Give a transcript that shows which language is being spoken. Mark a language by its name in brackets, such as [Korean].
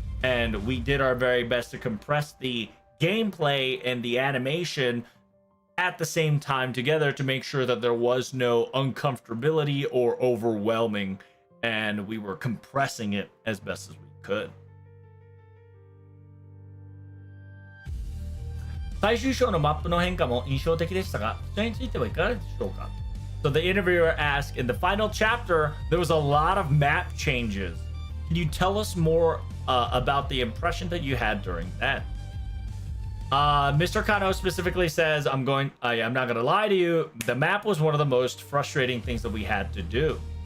[English] And we did our very best to compress the gameplay and the animation at the same time together to make sure that there was no uncomfortability or overwhelming, and we were compressing it as best as we could. [Japanese] 最終章のマップの変化も印象的でしたが、それについてはいかがでしょうか? [English] So the interviewer asked, in the final chapter, there was a lot of map changes. Can you tell us more about the impression that you had during that? Mr. Kano specifically says, I'm not gonna lie to you, the map was one of the most frustrating things that we had to do.